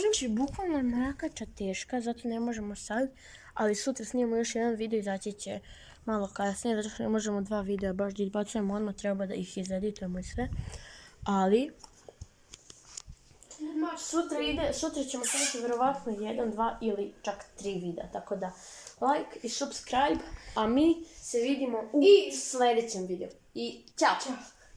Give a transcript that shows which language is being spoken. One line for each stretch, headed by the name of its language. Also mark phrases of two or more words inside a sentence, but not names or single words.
Bosnian: Znači, bukvalno mrakača teška, zato ne možemo sad, ali sutra snimamo još jedan video i izaći će malo kasnije, zato što ne možemo 2 videa baš da izbacujemo odmah, treba da ih izeditujemo i sve. Ali Sutra ćemo snimiti vjerovatno 1, 2 ili čak 3 videa, tako da like i subscribe, a mi se vidimo u sljedećem videu. I ćao!